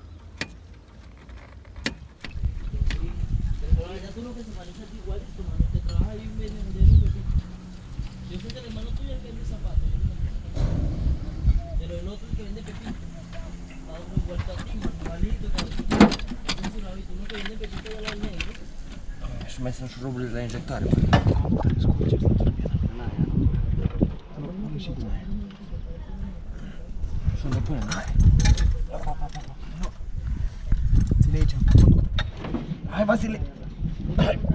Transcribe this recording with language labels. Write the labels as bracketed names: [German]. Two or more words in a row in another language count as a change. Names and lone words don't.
[Spanish] Yo sé que el hermano tuyo es el que vende zapatos, pero el otro es que vende pepito. Está otro igual a ti, igualito, uno que vende pepito de la negro. [Romanian] Și mai sunt șuruburile la injectoare. Și unde punem? Ține aici. Hai, Vasile! Hai!